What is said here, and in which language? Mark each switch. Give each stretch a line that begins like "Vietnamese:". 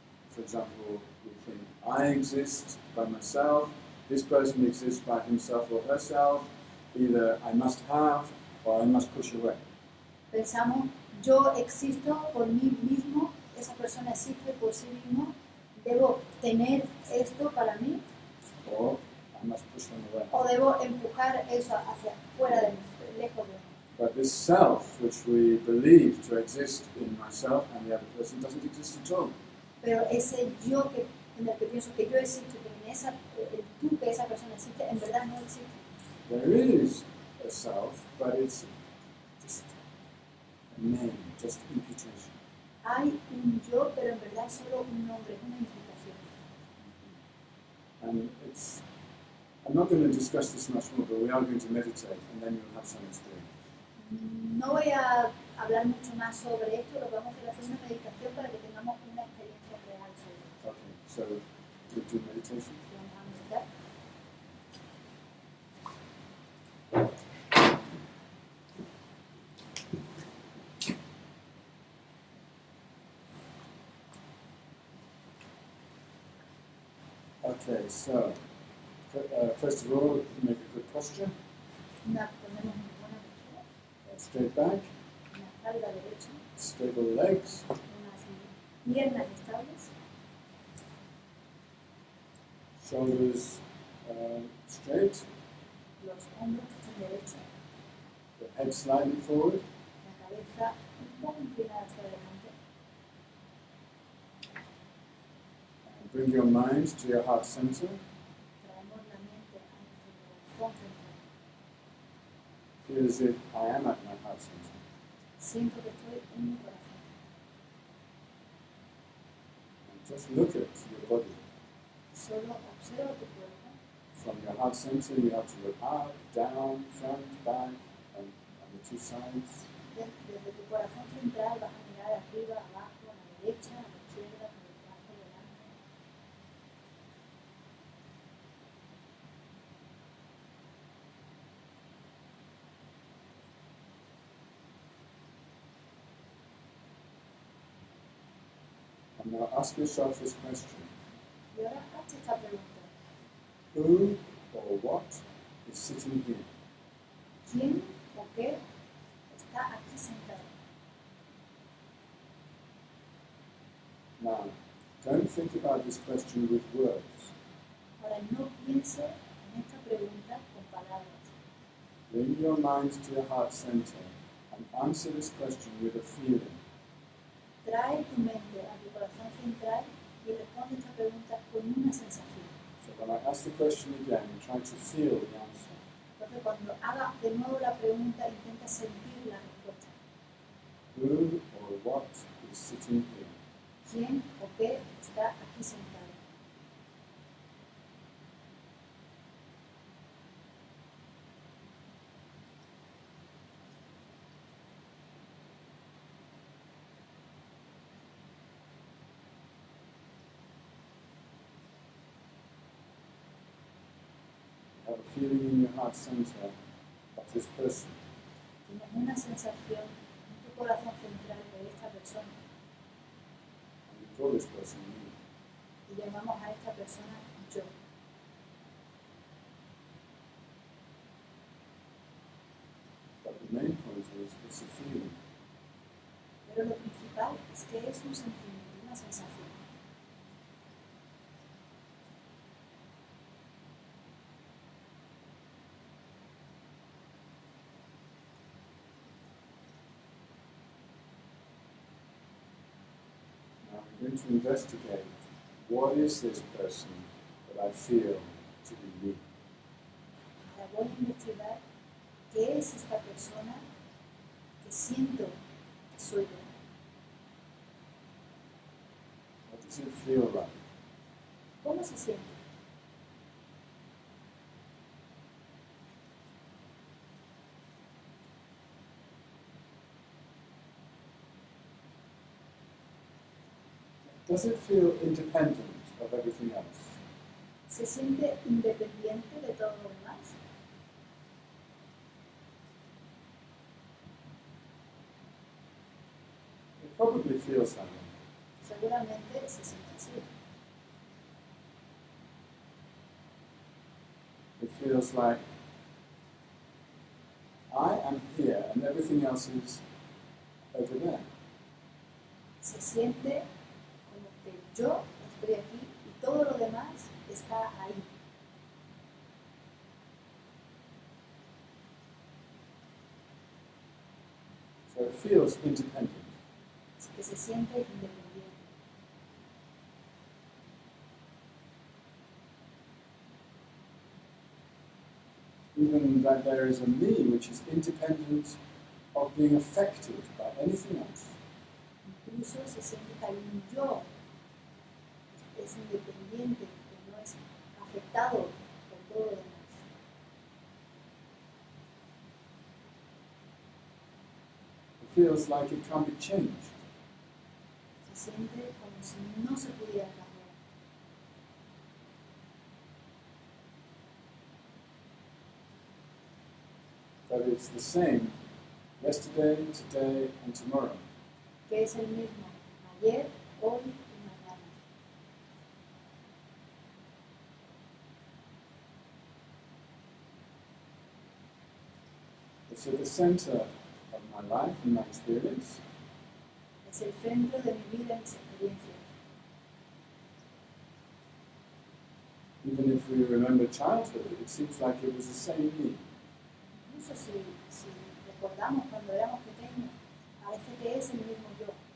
English: For example, we think, I exist by myself, this person exists by himself or herself, either I must have or I must push away.
Spanish: Pensamos, yo existo por mí mismo, esa persona existe por sí mismo, debo tener esto para mí,
English: or I must push them away.
Spanish: o debo empujar eso hacia fuera de mí, lejos de mí.
English: But this self, which we believe to exist in myself and the other person, doesn't exist at all.
Spanish: Pero ese yo que, en el que pienso que yo existo, que en el tú que esa persona existe, en verdad no existe.
English: There is a self, but it's just a name, just imputation.
Spanish: Hay un yo, pero en verdad es solo un nombre, es una imputación.
English: And I'm not going to discuss this much more, but we are going to meditate, and then you'll have some experience.
Spanish: No voy a hablar mucho más sobre esto, lo que vamos a hacer es hacer una meditación para que tengamos una experiencia real sobre esto.
English: Okay, so we'll do meditation.
Spanish: Vamos a meditar.
English: Okay, so first of all, make a good posture.
Spanish: Ponemos una buena postura,
English: Straight back,
Spanish: una espalda derecha,
English: stable legs,
Spanish: unas piernas estables,
English: shoulders straight,
Spanish: los hombros en derecha,
English: the head slightly forward,
Spanish: la cabeza un poco inclinada hacia adelante.
English: and bring your mind to your heart center.
Spanish: Traemos la mente a nuestro corazón central.
English: Feel as if I am at my heart center.
Spanish: Siento que estoy en mi corazón.
English: And just look at your body.
Spanish: Solo observa tu cuerpo.
English: From your heart center, you have to look up, down, front, back, and on the two sides.
Spanish: Desde tu corazón central vas a mirar arriba, abajo, a la derecha, a la izquierda, por detrás, por delante.
English: And now ask yourself this question.
Spanish: Y ahora hazte esta pregunta.
English: Who or what is sitting here?
Spanish: ¿Quién o qué está aquí sentado?
English: Now, don't think about this question with words.
Spanish: Ahora no piense en esta pregunta con palabras.
English: Bring your mind to your heart center and answer this question with a feeling.
Spanish: Trae tu mente a tu corazón central y responde esta pregunta con una sensación.
English: So when I ask the question again, try to feel the answer.
Spanish: Entonces cuando haga de nuevo la pregunta, intenta sentir la respuesta.
English: Who or what is sitting here?
Spanish: ¿Quién o qué está aquí sentado?
English: Have a feeling in your heart center of this person.
Spanish: Tienes una sensación en tu corazón central de esta persona
English: And we call this person me.
Spanish: y llamamos a esta persona yo.
English: But the main point is it's a feeling.
Spanish: Pero lo principal es que es un sentimiento, una sensación.
English: Now I'm going to investigate what is this person that I feel to be me.
Spanish: Ahora voy a investigar qué es esta persona que siento que soy yo.
English: What does it feel like?
Spanish: ¿Cómo se siente?
English: Does it feel independent of everything else?
Spanish: ¿Se siente independiente de todo lo demás?
English: It probably feels that way.
Spanish: Seguramente se siente así.
English: It feels like I am here and everything else is over there.
Spanish: Se siente como que yo estoy aquí y todo lo demás está ahí.
English: So it feels independent.
Spanish: Así que se siente independiente.
English: Even that there is a me which is independent of being affected by anything else.
Spanish: Incluso se siente que hay un yo, es independiente, que no es afectado por todo lo demás.
English: It feels like it can't be changed.
Spanish: Se siente como si no se pudiera cambiar.
English: That it's the same yesterday, today, and tomorrow.
Spanish: Que es el mismo ayer, hoy y mañana.
English: It's at the center of my life and my experience.
Spanish: Es el centro de mi vida y mis experiencias.
English: Even if we remember childhood, it seems like it was the same me.
Spanish: Incluso si recordamos cuando éramos pequeños, parece que es el mismo yo.